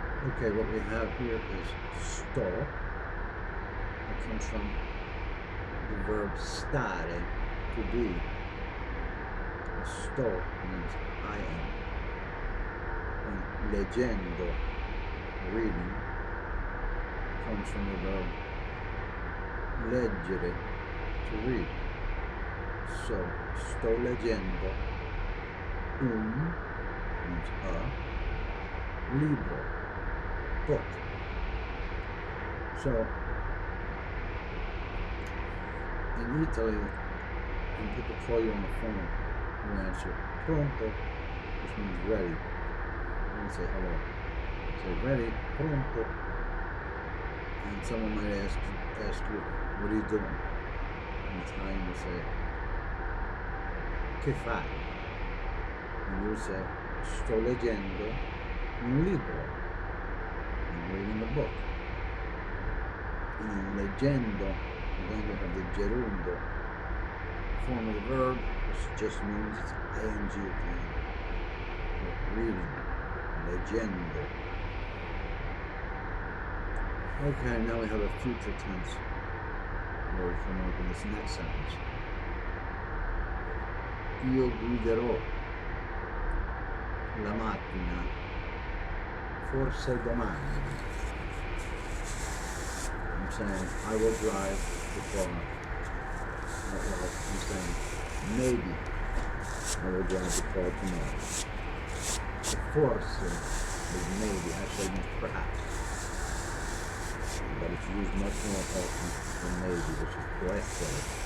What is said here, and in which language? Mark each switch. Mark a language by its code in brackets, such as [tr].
[en] Okay, what we have here is sto. It comes from the verb stare, to be. Sto means I am. And leggendo, reading, comes from the verb leggere, to read. So, [it] sto leggendo un [en] means a libro, book. So, in Italy, when people call you on the phone, you answer pronto, which means ready. And you say hello. Say ready, pronto. And someone might ask you, what are you doing? In Italian, you say, [it] che fai? [en] And you say, [it] sto leggendo un libro. [en] I'm reading a book. And leggendo, then you have the gerundo form of the verb, which just means it's ing again. Reading, leggendo. Okay, now we have a future tense word coming up in this next sentence. [it] Io guiderò la macchina forse domani. [en] I'm saying I will drive the car. Well, I'm saying maybe I will drive the car tomorrow. Forse is maybe, actually means perhaps. But it's used much more often than maybe, which is [it] può essere.